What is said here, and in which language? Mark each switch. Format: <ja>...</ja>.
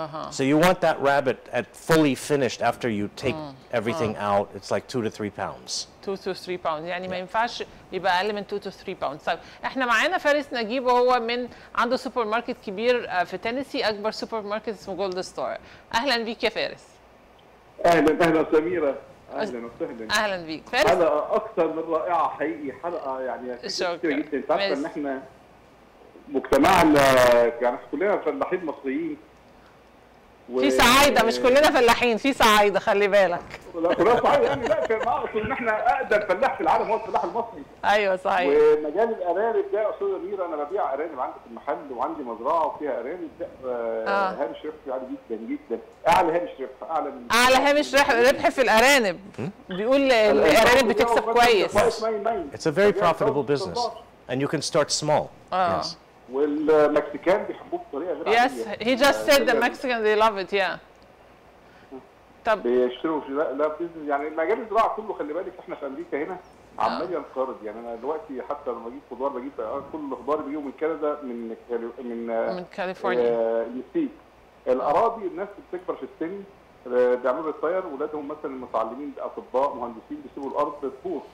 <en>So you want that rabbit at fully finished after you take everything out. It's like 2 to 3 pounds. 2 to 3 pounds</en> <ar>يعني ما ينفعش يبقى اقل من</ar> <en>2 to 3 pounds.</en> <ar>طيب احنا معانا فارس نجيب وهو عنده سوبر ماركت كبير في تينيسي، اكبر سوبر ماركت اسمه جولد ستار. اهلا بيك يا فارس. اهلا سميرة، اهلا وسهلا. اهلا بيك فارس. حلقة اكثر من رائعة حقيقي، حلقة يعني كثيرة جدا. انت عارفة ان احنا مجتمعنا يعني كلنا فلاحين مصريين في صعايده، مش كلنا فلاحين، في صعايده خلي بالك. لا كلنا صعايده يعني، لا ما اقصد ان احنا اقدم فلاح في العالم هو الفلاح المصري. ايوه صحيح. ومجال الارانب ده يا استاذه ميرا، انا ببيع ارانب عندي في المحل وعندي مزرعه وفيها ارانب. هامش ربح عالي جدا جدا، اعلى هامش ربح، اعلى هامش ربح في الارانب. بيقول الارانب بتكسب كويس.</ar> <en>It's a very profitable business and you can start small. Yes.</en> <ar>والمكسيكان بيحبوه بطريقه غير عاديه.</ar> <en>Yes, he just said the Mexicans they love it, yeah.</en> <ar>طب بيشتروا لا يعني مجال الزراعه كله خلي بالك، احنا في امريكا هنا عمال ينقرض. يعني انا دلوقتي حتى لما بجيب خضار بجيب كل خضار بيجيبوا من كندا، من كاليفورنيا، المكسيك. الاراضي الناس بتكبر في السن بيعملوا ريتاير، ولادهم مثلا المتعلمين اطباء مهندسين بيسيبوا الارض تبوظ.</ar>